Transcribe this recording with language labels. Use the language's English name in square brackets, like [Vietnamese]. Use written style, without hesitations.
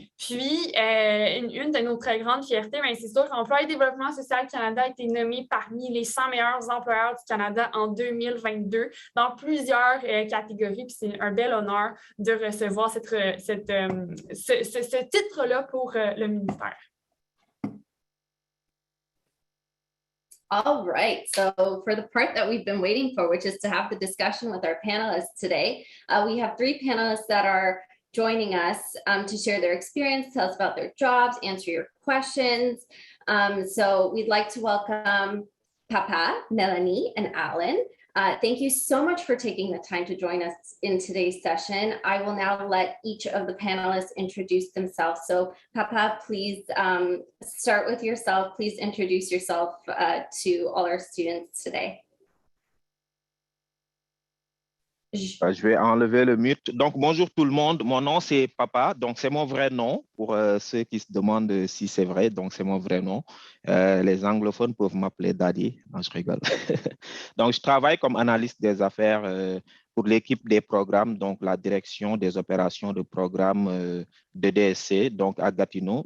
[French] Puis, une de nos très grandes fiertés, bien, c'est sûr qu'Emploi et Développement social Canada a été nommé parmi les 100 meilleurs employeurs du Canada en 2022 dans plusieurs catégories. Puis c'est un bel honneur de recevoir ce titre-là pour le ministère. [English] All right, so for the part that we've been waiting for, which is to have the discussion with our panelists today, we have 3 panelists that are joining us to share their experience, tell us about their jobs, answer your questions. So we'd like to welcome Papa, Melanie, and Allan. Thank you so much for taking the time to join us in today's session. I will now let each of the panelists introduce themselves. So Papa, please start with yourself. Please introduce yourself to all our students today. [French] Je vais enlever le mute. Donc, bonjour tout le monde. Mon nom, c'est Papa. Donc, c'est mon vrai nom pour ceux qui se demandent si c'est vrai. Donc, c'est mon vrai nom. Les anglophones peuvent m'appeler Daddy. Non, je rigole. Donc, je travaille comme analyste des affaires pour l'équipe des programmes, donc la direction des opérations de programme de DSC, donc à Gatineau.